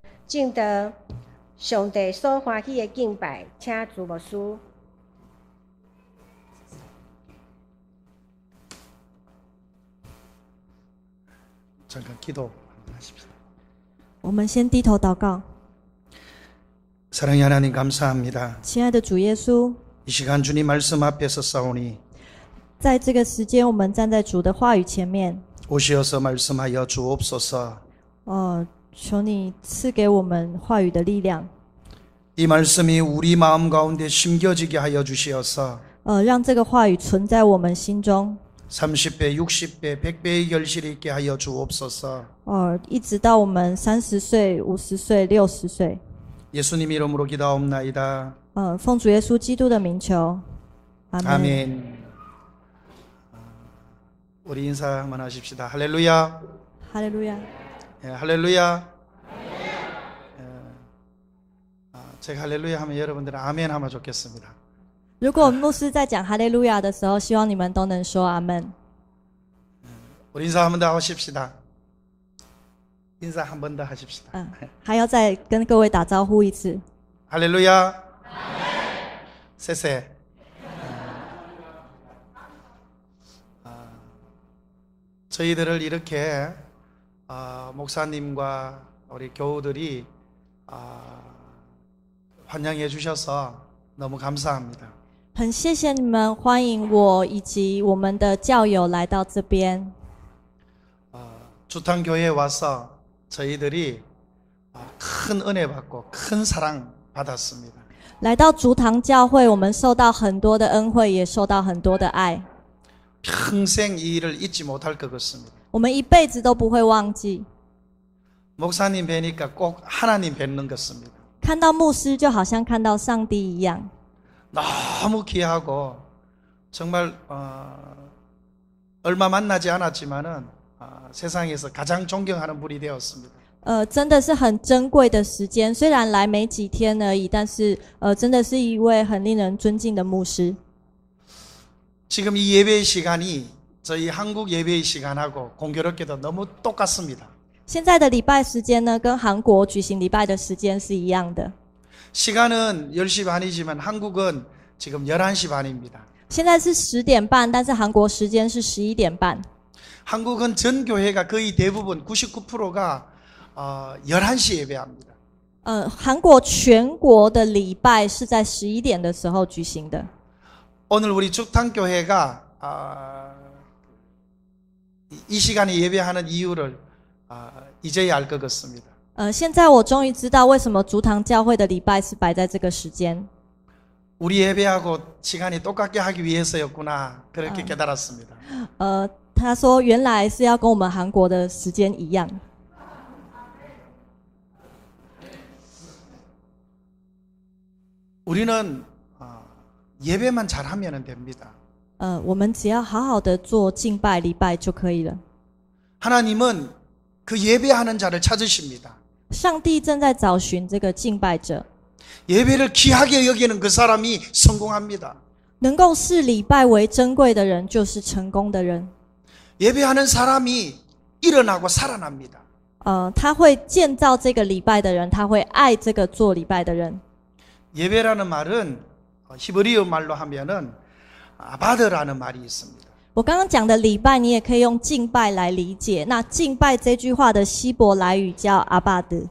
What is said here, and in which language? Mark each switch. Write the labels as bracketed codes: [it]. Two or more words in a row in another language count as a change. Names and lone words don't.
[zh] 敬得上帝所欢喜的敬拜，请主牧师。 [ko] 잠깐 기도 하십시오. [zh] 我们先低头祷告。 [ko] 사랑의 하나님 감사합니다. [zh] 亲爱的主耶稣， [ko] 이 시간 주님 말씀 앞에서 싸우니 [zh] 在这个时间，我们站在主的话语前面， [ko] 오시어서 말씀하여 주옵소서. [zh] 求你赐给我们话语的力量， [ko] 이 말씀이 우리 마음 가운데 심겨지게 하여 주시어서 [zh] 让这个话语存在我们心中， [ko] 30배, 60배, 100배의 결실이 있게 하여 주옵소서. [zh] 一直到我们30岁、50岁、60岁。 [ko] 예수님 이름으로 기도하옵나이다. [zh] 奉主耶稣基督的名求，阿门。 [ko] 아멘. 우리 인사 한번 하십시다. 할렐루야. [zh] 哈利路亚。 [ko] 예, 할렐루야. 제가 할렐루야 하면 여러분들은 아멘 하면 좋겠습니다. [zh] 如果牧师在讲哈利路亚的时候，希望你们都能说阿门。 [ko] 우리 인사 한 번 더 하십시다. 인사 한 번 더 하십시다. [zh] 还要再跟各位打招呼一次。 [ko] 할렐루야. 세세. 저희들을 이렇게 목사님과 우리 교우들이 환영해 주셔서 너무 감사합니다. [zh] 很谢谢你们欢迎我以及我们的教友来到这边。 [ko] 주탄교회에 와서 저희들이 큰 은혜 받고 큰 사랑 받았습니다. [zh] 来到竹堂教会，我们受到很多的恩惠，也受到很多的爱。 [ko] 평생 이 일을 잊지 못할 것 같습니다. [zh] 我们一辈子都不会忘记。 [ko] 목사님 뵈니까 꼭 하나님 뵙는 것 같습니다. [zh] 看到牧师，就好像看到上帝一样。 [ko] 너무 귀하고 정말 얼마 만나지 않았지만은 세상에서 가장 존경하는 분이 되었습니다. [zh] 真的是很珍贵的时间，虽然来没几天而已，但是真的是一位很令人尊敬的牧师。 [ko] 지금 이 예배의 시간이 저희 한국 예배의 시간하고 공교롭게도 너무 똑같습니다. [zh] 现在的礼拜时间呢，跟韩国举行礼拜的时间是一样的。 [ko] 시간은 10시 반이지만 한국은 지금 11시 반입니다. [zh] 现在是10点半，但是韩国时间是11点半。 [ko] 한국은 전 교회가 거의 대부분 99%가 11시 예배합니다. [zh] 韩国全国的礼拜是在11点的时候举行的。 [ko] 오늘 우리 죽탕교회가 이 시간에 예배하는 이유를 이제야 알 것 같습니다. [zh] 现在我终于知道为什么竹堂教会的礼拜是摆在这个时间。 [ko] 우리 예배하고 시간이 똑같게 하기 위해서였구나 그렇게 깨달았습니다. [zh] 他说原来是要跟我们韩国的时间一样。 [ko] 우리는 예배만 잘하면 됩니다. [zh] 我们只要好好的做敬拜礼拜就可以了。 [ko] 하나님은 그 예배하는 자를 찾으십니다. [zh] 上帝正在找寻这个敬拜者， [ko] 예배를 귀하게 여기는 그 사람이 성공합니다. [zh] 能够视礼拜为珍贵的人就是成功的人。 [ko] 예배하는 사람이 일어나고 살아납니다. [zh] 他会建造这个礼拜的人，他会爱这个做礼拜的人。 [ko] 예배라는 말은 히브리어 말로 하면은 아바드라는 말이 있습니다. [zh] 我刚刚讲的礼拜，你也可以用敬拜来理解。那敬拜这句话的希伯来语叫阿巴德。